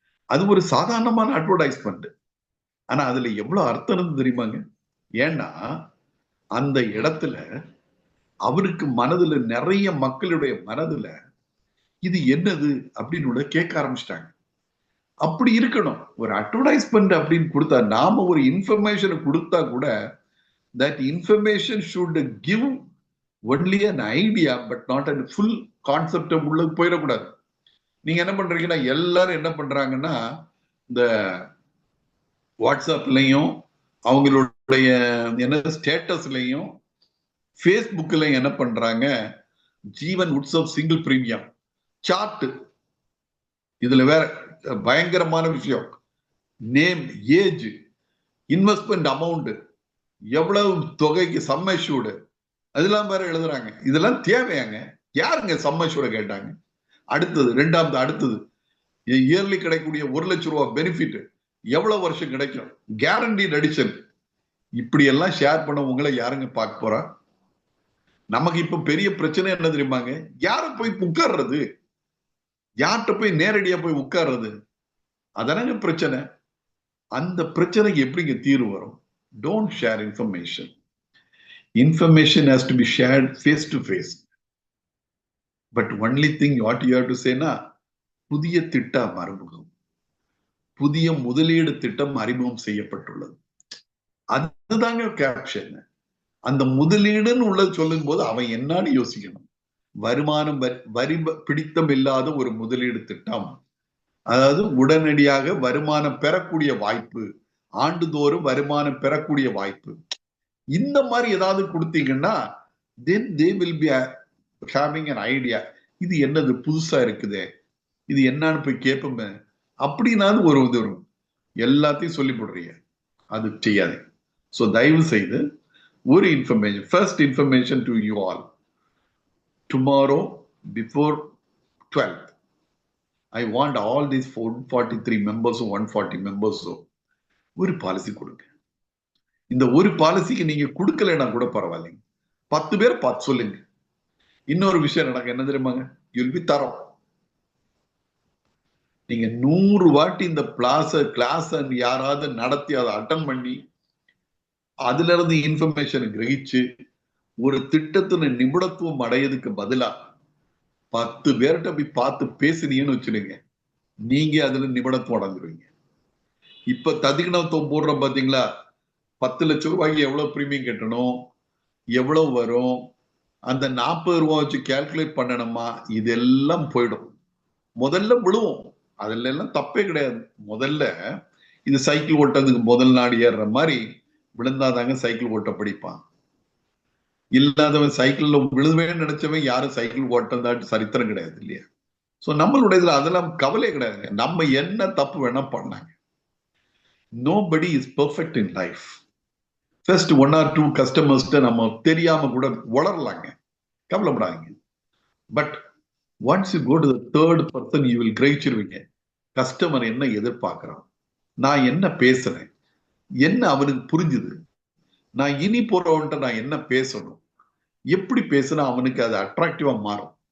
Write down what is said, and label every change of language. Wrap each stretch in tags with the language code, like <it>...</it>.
<ta>அது ஒரு சாதாரணமான அட்வர்டைஸ்மெண்ட். ஆனா அதுல எவ்வளவு அர்த்தம் இருந்து தெரியுமாங்க? ஏன்னா அந்த இடத்துல அவருக்கு மனதுல நிறைய மக்களுடைய மனதுல இது என்னது அப்படின்னு கேட்க ஆரம்பிச்சிட்டாங்க. அப்படி இருக்கணும். ஒரு அட்வர்டைஸ்மெண்ட் அப்படின்னு கொடுத்தா, நாம ஒரு இன்ஃபர்மேஷன் கொடுத்தா கூட</ta> <en>that information should give only an idea but not a full concept</en> <ta>உள்ள போயிடக்கூடாது. நீங்க என்ன பண்றீங்கன்னா, எல்லாரும் என்ன பண்றாங்கன்னா, இந்த வாட்ஸ்அப்லயும் அவங்களுடைய என்ன ஸ்டேட்டஸ்லயும் ஃபேஸ்புக்லயும் என்ன பண்றாங்க, ஜீவன் உற்சவ் சிங்கிள் பிரீமியம் சார்ட். இதுல வேற பயங்கரமான விஷயம், நேம், ஏஜ், இன்வெஸ்ட்மெண்ட் அமௌண்ட், எவ்வளவு தொகைக்கு சம்மஷூடு, அதெல்லாம் வேற எழுதுறாங்க. இதெல்லாம் தேவையாங்க? யாருங்க சம்மஷூட கேட்டாங்க? அடுத்தது ரெண்டாவது, அடுத்தது இயர்லி கிடைக்கக்கூடிய 1 லட்சம் ரூபாய் பெனிஃபிட் எவ்வளவு வருஷம் கிடைக்கும், கேரண்டீட் அடிஷன். இப்படி எல்லாம் ஷேர் பண்ண உங்களை யாருங்க பார்க்க போறா? நமக்கு இப்ப பெரிய பிரச்சனை என்ன தெரியுமாங்க, யார போய் உட்கார்றது, யார்கிட்ட போய் நேரடியா போய் உட்கார்றது, அதானங்க பிரச்சனை. அந்த பிரச்சனைக்கு எப்படிங்க தீர்வு வரும்?</ta> <en>Don't share information. Information has to be shared face to face. But only thing what you have to say na,</en> <ta>புதிய திட்டம் அறிமுகம், புதிய முதலீடு திட்டம் அறிமுகம் செய்யப்பட்டுள்ளது. அதுதாங்க கேப்ஷன். அந்த முதலீடுன்னு உள்ளது சொல்லும் போது அவன் என்னன்னு யோசிக்கணும். வருமானம் வரி பிடித்தம் இல்லாத ஒரு முதலீடு திட்டம், அதாவது உடனடியாக வருமானம் பெறக்கூடிய வாய்ப்பு, ஆண்டுதோறும் வருமானம் பெறக்கூடிய வாய்ப்பு. இந்த மாதிரி ஏதாவது கொடுத்தீங்கன்னா</ta> <en>then they will be having an idea.</en> <ta>இது என்னது புதுசா இருக்குதே, இது என்னன்னு போய் கேட்போமே அப்படின்னாலும் ஒரு இது வரும். எல்லாத்தையும் சொல்லி போடுறீங்க, அது செய்யாது. ஸோ தயவு செய்து ஒரு information, first information to you all.</ta> <en>tomorrow before 12th I want all these 443 members, 140 members</en> <ta>ஒரு பாலிசி கொடுங்க. இந்த ஒரு பாலிசிக்கு நீங்க கொடுக்கலைன்னா கூட பரவாயில்லைங்க, 10 பேர் பார்த்து சொல்லுங்க. இன்னொரு விஷயம் நடக்க என்ன தெரியுமாங்க,</ta> <en>you'll be</en> <ta>தரோம். நீங்க 100 வாட்டி இந்த கிளாஸ் யாராவது நடத்தி அதை அட்டன் பண்ணி அதுல இருந்து இன்ஃபர்மேஷன் கிரகிச்சு ஒரு திட்டத்தின் நிபுணத்துவம் அடையதுக்கு பதிலா 10 பேர்கிட்ட போய் பார்த்து பேசுனீங்கன்னு வச்சுடுங்க, நீங்க அதுல நிபுணத்துவம் அடைஞ்சிருவீங்க. இப்ப ததிகணத்துவம் போடுறோம் பாத்தீங்களா, 10 லட்சம் ரூபாய்க்கு எவ்வளவு பிரீமியம் கட்டணும், எவ்வளவு வரும், அந்த 40 ரூபாய் வச்சு கால்குலேட் பண்ணணுமா, இதெல்லாம் போயிடும். முதல்ல விழுவோம், அதுல எல்லாம் தப்பே கிடையாது. முதல்ல இது சைக்கிள் ஓட்டத்துக்கு முதல் நாடு ஏறுற மாதிரி விழுந்தாதாங்க சைக்கிள் ஓட்ட படிப்பான். இல்லாதவன் சைக்கிள்ல விழுவேன்னு நினைச்சவன் யாரும் சைக்கிள் ஓட்டம் சரித்திரம் கிடையாது இல்லையா? சோ நம்மளுடைய இதுல அதெல்லாம் கவலை கிடையாதுங்க. நம்ம என்ன தப்பு வேணா பண்ணாங்க.</ta> <en>Nobody is perfect in life.</en> <ta>First 1 or 2 customers நம்ம தெரியாம கூட வளரலாங்க, கவலைப்படாதீங்க. But</ta> <en>once you go to the third person, you will</en> <ta>கிரகிச்சிருவீங்க customer என்ன எதிர்பார்க்கிறான், நான் என்ன பேசுறேன், என்ன அவனுக்கு புரிஞ்சுது, நான் இனி போறவன்ட்ட நான் என்ன பேசணும், எப்படி பேசினா அவனுக்கு அது அட்ராக்டிவா மாறும்.</ta>